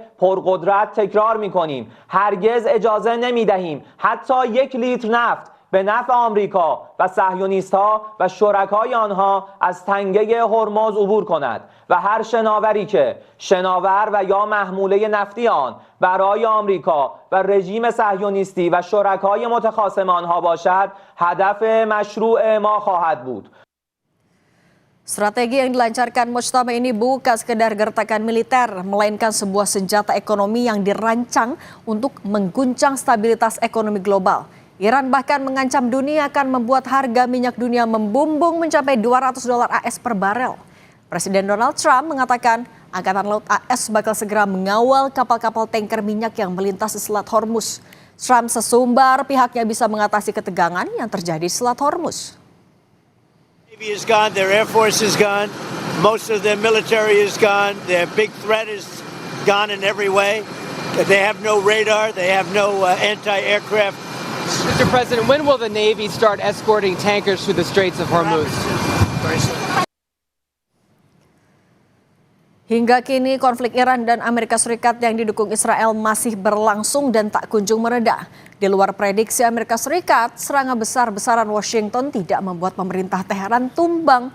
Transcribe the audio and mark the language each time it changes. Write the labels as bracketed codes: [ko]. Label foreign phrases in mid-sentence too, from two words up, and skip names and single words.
[fa] پرقدرت تکرار می‌کنیم هرگز اجازه نمی‌دهیم حتی 1 لیتر نفت به نفع آمریکا و صهیونیست‌ها و شرکای آنها از تنگه هرمز عبور کند و هر شناوری که شناور و یا محموله نفتی آن برای آمریکا و رژیم صهیونیستی و شرکای متخاصم آنها باشد هدف مشروع ما خواهد بود. [id] Strategi yang dilancarkan Mujtaba ini bukan sekedar gertakan militer, melainkan sebuah senjata ekonomi yang dirancang untuk mengguncang stabilitas ekonomi global. Iran bahkan mengancam dunia akan membuat harga minyak dunia membumbung mencapai $200 AS per barel. Presiden Donald Trump mengatakan Angkatan Laut AS bakal segera mengawal kapal-kapal tanker minyak yang melintas di Selat Hormuz. Trump sesumbar pihaknya bisa mengatasi ketegangan yang terjadi di Selat Hormuz. [en] Navy is gone, their Air Force is gone, most of their military is gone, their big threat is gone in every way. They have no radar, they have no anti-aircraft. Mr. President, when will the Navy start escorting tankers through the Straits of Hormuz? [id] Hingga kini konflik Iran dan Amerika Serikat yang didukung Israel masih berlangsung dan tak kunjung mereda. Di luar prediksi Amerika Serikat, serangan besar-besaran Washington tidak membuat pemerintah Teheran tumbang.